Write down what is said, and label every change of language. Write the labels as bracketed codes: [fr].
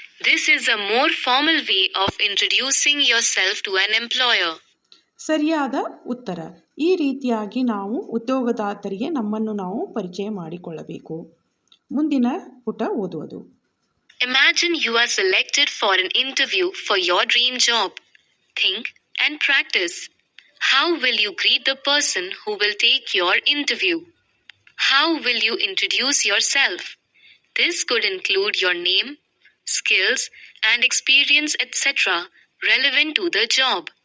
[en] This is a more formal way of introducing yourself to an employer. [kn] ಸರಿಯಾದ ಉತ್ತರ. ಈ ರೀತಿಯಾಗಿ ನಾವು ಉದ್ಯೋಗದಾತರಿಗೆ ನಮ್ಮನ್ನು ನಾವು ಪರಿಚಯ ಮಾಡಿಕೊಳ್ಳಬೇಕು. ಮುಂದಿನ ಪುಟ ಓದುವುದು. [en] Imagine you are selected for an interview for your dream job. Think and practice. How will you greet the person who will take your interview? How will you introduce yourself? This could include your name, skills, and experience, etc., relevant to the job.